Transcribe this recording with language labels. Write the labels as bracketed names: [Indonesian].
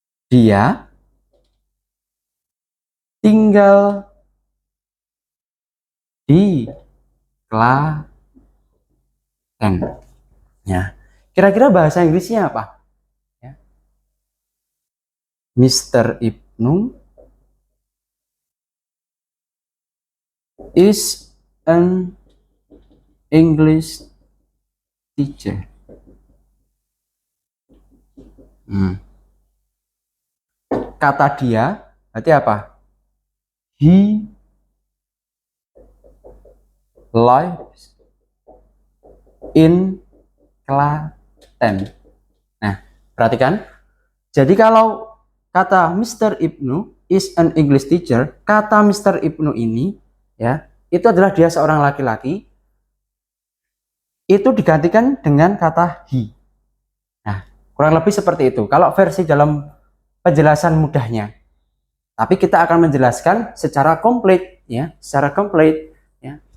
[Indonesian] Dia tinggal di Klaten. Ya. Kira-kira bahasa Inggrisnya apa? Ya. Mr. [English] Ibnu is an English teacher. [Indonesian] Kata dia berarti apa? [English] He lives in Klaten. [Indonesian] Nah, perhatikan. Jadi kalau kata Mr. [English] Ibnu is an English teacher, [Indonesian] kata [English] Mr. [Indonesian] Ibnu ini ya, itu adalah dia seorang laki-laki. Itu digantikan dengan kata he. Nah, kurang lebih seperti itu. Kalau versi dalam penjelasan mudahnya. Tapi kita akan menjelaskan secara komplit ya, secara komplit ya.